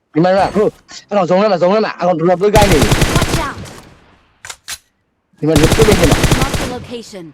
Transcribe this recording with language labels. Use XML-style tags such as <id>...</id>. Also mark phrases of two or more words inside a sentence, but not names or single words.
<vi>Nhưng mà anh còn giống đấy mà, anh còn đập với gai này.</vi> <en>Watch out!</en> <vi>Nhưng mà lúc cái bên này mà.</vi> <en>Marked a location.</en>